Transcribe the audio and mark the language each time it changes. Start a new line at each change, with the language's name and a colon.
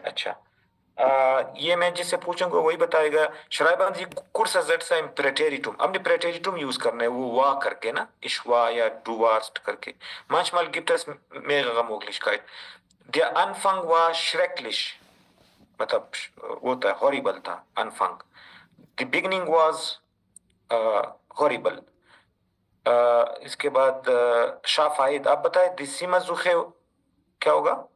Hindi: अच्छा, ये मैं जिससे पूछूंगा वही बताएगा।
German: Schreiben Sie Kurzersetzer im Präteritum।
Hindi: हमने Präteritum यूज करना है, वो वा करके ना, ich war या du warst करके।
German: Manchmal gibt es mehrere Möglichkeiten। Der Anfang war schrecklich,
Hindi: मतलब वो था, horrible था Anfang।
English: The beginning was horrible।
Hindi: इसके बाद शाफाइद, आप बताए दिसीमा जुखे क्या होगा?